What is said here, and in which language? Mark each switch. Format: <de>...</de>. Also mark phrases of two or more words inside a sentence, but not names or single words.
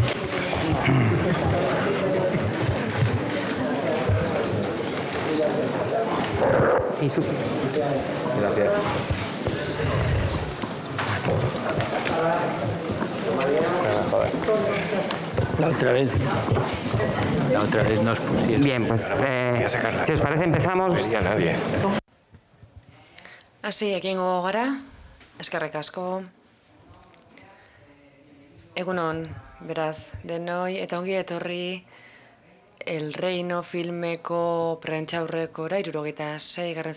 <es>¿Y tú? Gracias. La otra vez nos pusieron. Bien, pues si os parece empezamos. No vería a nadie.</es> <eu>Hasi egingo gara, eskerrik asko. Egunon, beraz, denoi eta ongi etorri El Reino filmeko prentsaurrekora 76.</eu>